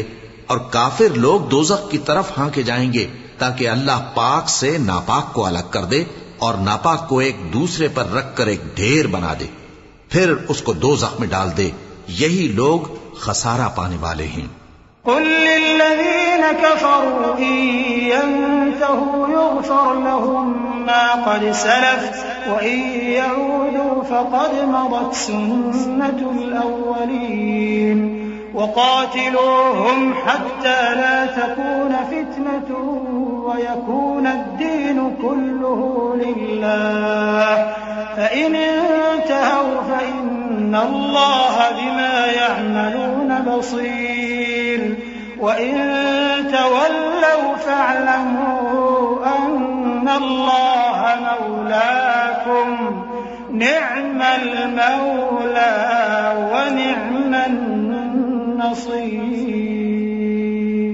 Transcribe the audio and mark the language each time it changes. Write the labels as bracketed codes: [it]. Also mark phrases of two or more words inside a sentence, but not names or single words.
[hi] और काफिर लोग दोज़ख की तरफ हांके जाएंगे ताकि अल्लाह पाक से नापाक को अलग कर दे और नापाक को एक दूसरे पर रखकर एक ढेर बना दे, फिर उसको दोज़ख में डाल दे। यही लोग खसारा पाने वाले हैं। [ar] قل للذين كفروا إن ينتهوا يغفر لهم ما قد سلف وإن يعودوا فقد مضت سنة الأولين وقاتلوهم حتى لا تكون فتنة ويكون الدين كله لله فإن انتهوا فإن الله بما يعملون بصير وإن تولوا فاعلموا أن الله مولاكم نعم المولى ونعم النصير.